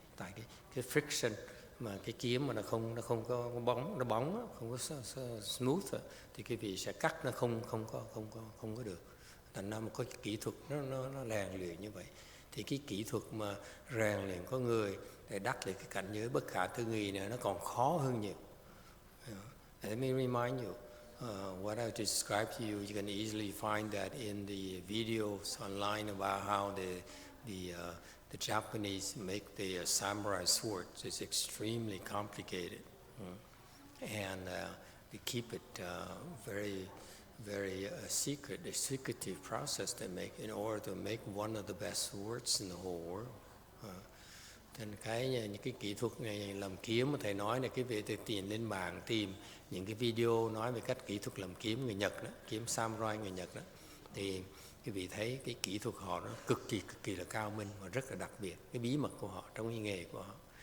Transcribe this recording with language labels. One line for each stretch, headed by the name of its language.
Vietnamese: Tại cái friction mà cái kiếm mà nó không có bóng, nó bóng không có smooth thì cái vị sẽ cắt nó không có được. Thành ra một cái kỹ thuật nó rèn luyện như vậy. Thì cái kỹ thuật mà rèn luyện có người để đắc được cái cảnh giới bất khả tư nghị này nó còn khó hơn nhiều.
English: Let me remind you, what I described to you, you can easily find that in the videos online about how the Japanese make the samurai swords. It's extremely complicated, and they keep it very, very secret. A secretive process they make in order to make one of the best swords in the whole world.
Vietnamese: Thành những cái kỹ thuật này làm kiếm mà thầy nói là cái việc thầy tìm lên mạng tìm những cái video nói về cách kỹ thuật làm kiếm người Nhật đó, kiếm samurai người Nhật đó, thì quý vị thấy cái kỹ thuật họ nó cực kỳ là cao minh và rất là đặc biệt, cái bí mật của họ trong cái nghề của họ.